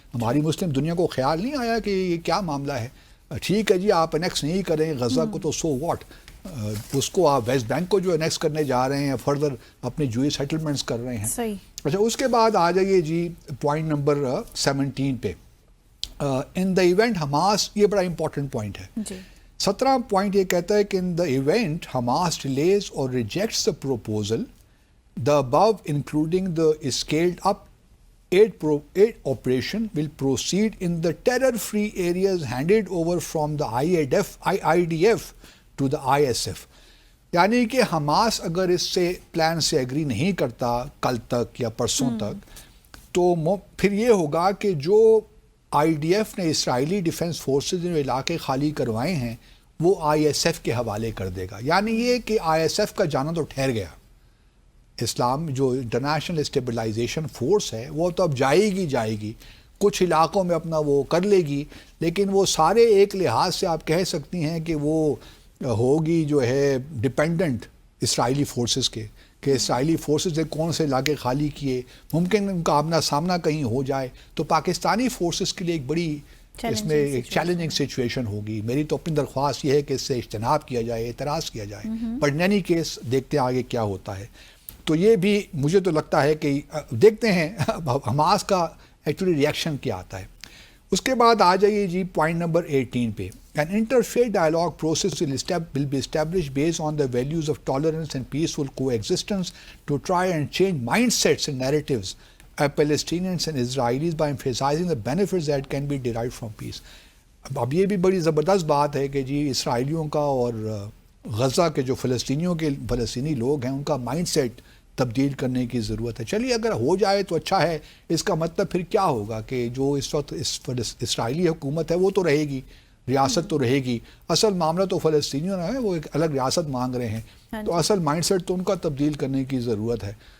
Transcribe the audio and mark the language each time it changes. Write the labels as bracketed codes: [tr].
[ur] ہماری مسلم دنیا کو خیال نہیں آیا کہ یہ کیا معاملہ ہے. ٹھیک ہے جی, آپ انیکس نہیں کریں غزہ کو تو [en] so what, [ur] اس کو آپ ویسٹ بینک کو جو انیکس کرنے جا رہے ہیں, فردر اپنے جوئی سیٹلمنٹس کر رہے ہیں. صحیح. اچھا, اس کے بعد آ جائیے جی پوائنٹ نمبر 17 پہ. [en] in the event [ur] حماس, یہ بڑا امپورٹنٹ پوائنٹ ہے. 17 پوائنٹ یہ کہتا ہے کہ [en] In the event Hamas delays or rejects the proposal the above including the scaled up aid operation will proceed in the terror free areas handed over from the IDF to the ISF. [ur] یعنی کہ Hamas اگر اس سے plan سے agri نہیں کرتا کل تک یا پرسوں تک, تو پھر یہ ہوگا کہ جو IDF نے اسرائیلی ڈیفنس فورسز نے علاقے خالی کروائے ہیں وہ ISF کے حوالے کر دے گا. یعنی یہ کہ ISF کا جانا تو ٹھہر گیا. اسلام جو انٹرنیشنل اسٹیبلائزیشن فورس ہے وہ تو اب جائے گی کچھ علاقوں میں اپنا وہ کر لے گی, لیکن وہ سارے ایک لحاظ سے آپ کہہ سکتی ہیں کہ وہ ہوگی جو ہے ڈپینڈنٹ اسرائیلی فورسز کے, کہ اسرائیلی فورسز نے کون سے علاقے خالی کیے, ممکن ان کا آمنا سامنا کہیں ہو جائے تو پاکستانی فورسز کے لیے ایک بڑی اس میں ایک چیلنجنگ سچویشن ہوگی. میری تو اپنی درخواست یہ ہے کہ اس سے اجتناب کیا جائے, اعتراض کیا جائے, پر [en] in any case [ur] دیکھتے ہیں آگے کیا ہوتا ہے. تو یہ بھی مجھے تو لگتا ہے کہ دیکھتے ہیں حماس کا ایکچولی ریئیکشن کیا آتا ہے. اس کے بعد آ جائیے جی پوائنٹ نمبر 18 پہ. [en] An interfaith dialogue process will be established based on the values of tolerance and peaceful coexistence to try and change mindsets and narratives of Palestinians and Israelis by emphasizing the benefits that can be derived from peace. [ur] اب یہ بھی بڑی زبردست بات ہے کہ جی اسرائیلیوں کا اور غزہ کے جو فلسطینی لوگ ہیں ان کا مائنڈ سیٹ تبدیل کرنے کی ضرورت ہے. چلیے اگر ہو جائے تو اچھا ہے. اس کا مطلب پھر کیا ہوگا کہ جو اس وقت اسرائیلی حکومت ہے وہ تو رہے گی, ریاست تو رہے گی, اصل معاملہ تو فلسطینیوں نے ہے, وہ ایک الگ ریاست مانگ رہے ہیں, تو اصل مائنڈ سیٹ تو ان کا تبدیل کرنے کی ضرورت ہے.